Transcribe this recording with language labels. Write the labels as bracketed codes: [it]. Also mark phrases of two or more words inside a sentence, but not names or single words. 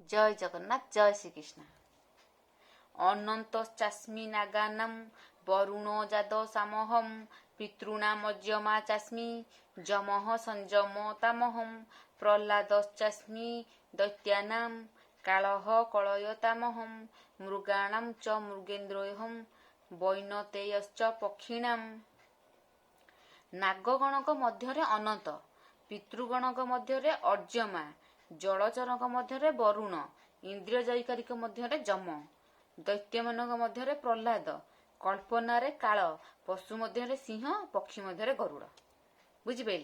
[sa] जय जगन्नाथ, जय श्री कृष्ण। अनन्तश्चास्मि नागानां वरुणो जातो सामहं पितॄणामज्यमा चास्मि जमः संजमतामहं प्रह्लादश्चास्मि दैत्यानां कालः कलयतामहं मृगाणां च मृगेन्द्रोऽहं वैनतेयश्च पक्षिणाम्। [or] नागगणक ମଧ୍ୟରେ ଅନନ୍ତ, ପିତୃଗଣକ ମଧ୍ୟରେ ଅର୍ଜମା, ଜଳଚରଙ୍କ ମଧ୍ୟରେ ବରୁଣ, ଇନ୍ଦ୍ରିୟ ଜୟକାରିକ ମଧ୍ୟରେ ଯମ, ଦୈତ୍ୟମାନଙ୍କ ମଧ୍ୟରେ ପ୍ରହ୍ଲାଦ, କଳ୍ପନାରେ କାଳ, ପଶୁ ମଧ୍ୟରେ ସିଂହ, ପକ୍ଷୀ ମଧ୍ୟରେ ଗରୁଡ଼। ବୁଝିପାରିଲେ?